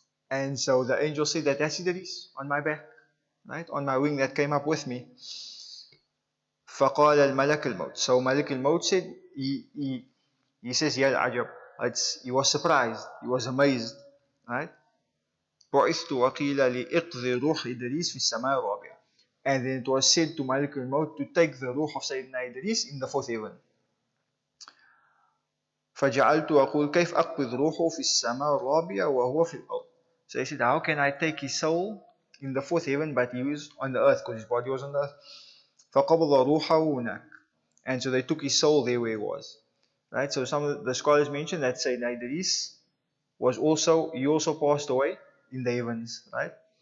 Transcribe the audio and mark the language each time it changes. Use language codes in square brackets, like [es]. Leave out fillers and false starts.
[en] And so the angel said that that's Idris on my back, right, on my wing that came up with me. [ar] فقال الملك الموت. [en] So Malik al-Maut said, he says, Ya al-Ajab. He was surprised, he was amazed, right? [ar] بعثت وقيل لإقضي روح إدريس في السماء الرابعة. [en] And then it was said to Malik al-Maut to take the ruh of Sayyidina Idris in the fourth heaven. [ar] فجعلت أقول كيف أقبض روحه في السماء الرابعة وهو في الأرض. [en] So he said, how can I take his soul in the fourth heaven but he was on the earth, because his body was on the earth. [ar] فقبض روحه هناك. [en] And so they took his soul there where he was. Right? So some of the scholars mention that Sayyidina Idris he also passed away in the heavens, right?